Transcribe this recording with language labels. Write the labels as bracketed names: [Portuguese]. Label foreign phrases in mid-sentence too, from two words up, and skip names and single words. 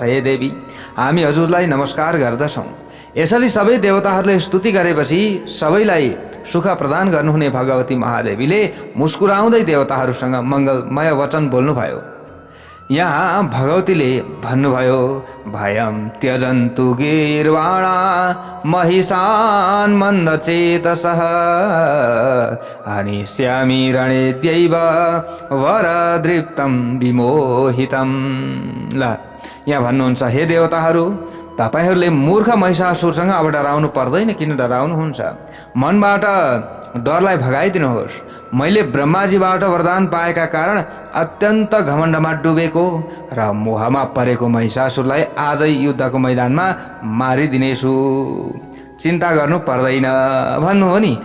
[Nepali] हे देवी, हामी हजुरलाई नमस्कार गर्दछौँ। यसरी सबै देवताहरूले स्तुति गरेपछि सबैलाई सुख प्रदान गर्नुहुने भगवती महादेवीले मुस्कुराउँदै देवताहरूसँग मङ्गलमय वचन बोल्नुभयो। यहाँ भगवतीले भन्नुभयो, [Sanskrit] भयं त्यजन्तु गीर्वाणा महिषान् मन्दचेतसः हनिष्यामि रणेद्यैव वरदृप्तं विमोहितं। [Nepali] ल यहाँ भन्नुहुन्छ, हे देवताहरू, तपाईहरूले मूर्ख महिषासुरसँग अब डराउनु पर्दैन। किन डराउनुहुन्छ? मनबाट डरलाई भगाइदिनुहोस्। मैले ब्रह्माजीबाट वरदान पाएका कारण अत्यन्त घमण्डमा डुबेको र मोहमा परेको महिषासुरलाई आजै युद्धको मैदानमा मारिदिनेछु, चिन्ता गर्नु पर्दैन भन्नु हो नि।